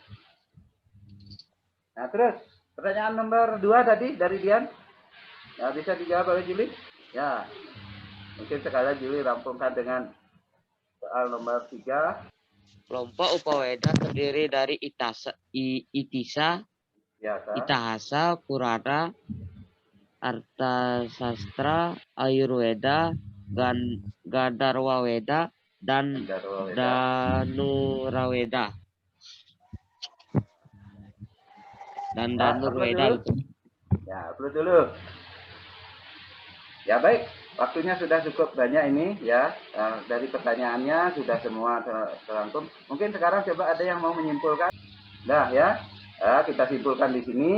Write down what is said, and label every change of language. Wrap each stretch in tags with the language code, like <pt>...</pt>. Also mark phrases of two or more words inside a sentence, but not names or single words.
<id>Nah, terus pertanyaan nomor 2 tadi dari Dian. Ya, bisa dijawab oleh Juli? Ya. Mungkin sekali Juli rampungkan dengan soal nomor 3. Kelompok Upaweda terdiri dari Itisa, Biasa. Itahasa, Purana, Artasastra, Ayurweda, Gandarwaweda, dan Gandarwa Weda. Danuraweda. Dan Ya, Danurweda upload dulu. Ya, upload dulu. Ya baik, waktunya sudah cukup banyak ini ya. Dari pertanyaannya sudah semua terangkum. Mungkin sekarang coba ada yang mau menyimpulkan. Nah ya, kita simpulkan di sini.</id>